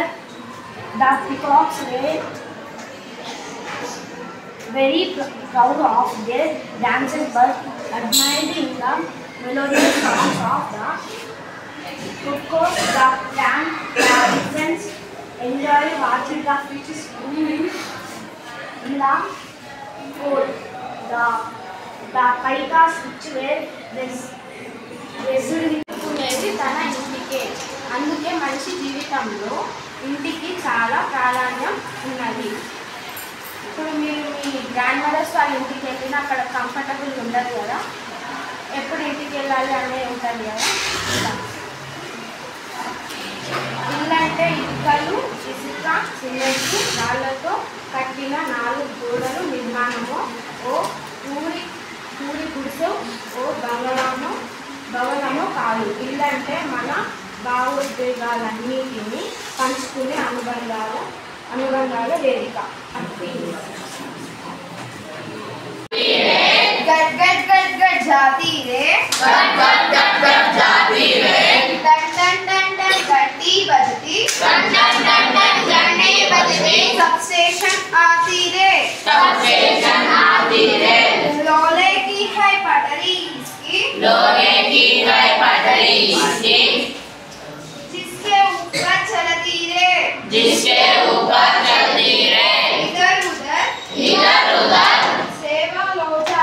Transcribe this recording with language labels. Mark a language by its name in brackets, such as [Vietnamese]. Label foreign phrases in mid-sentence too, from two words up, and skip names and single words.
[English] The peacocks were very proud of their dances but admired in the melodious songs of the cuckoos. The parents enjoyed watching the fish swimming in the pool. The picas which were [Telugu] అనేది తన ఇంటికే. అందుకే మనిషి జీవితంలో ఇంటికి చాలా ప్రాధాన్యం ఉన్నది. ఇప్పుడు మీరు మీ [English] grand mothers [Telugu] వాళ్ళ ఇంటికి వెళ్ళినా అక్కడ కంఫర్టబుల్ ఉండదు కదా, ఎప్పుడు ఇంటికి వెళ్ళాలి అనేది ఉంటుంది కదా. ఇల్లు అంటే ఇటుకలు, ఇసుక, సిమెంట్, రాళ్లతో కట్టిన 4 గోడలు నిర్మాణము. ఓ పూరి గుడిసె, ఓ భవనము కాదు. ఇల్లు అంటే మన భావోద్వేగాలన్నిటినీ పంచుకునే అనుబంధాల వేదిక. [Hindi] गट गट गट गट जाती रे, गट गट गट गट जाती रे, टन टन टन टन घंटी बजती, टन टन टन टन घंटी बजती, सब स्टेशन आती रे, सब स्टेशन आती रे, लोहे की है पटरी इसकी, लोहे की है पटरी इसकी, जिसके ऊपर चलती रे, जिसके ऊपर चलती रे, इधर उधर सेवा लोचा।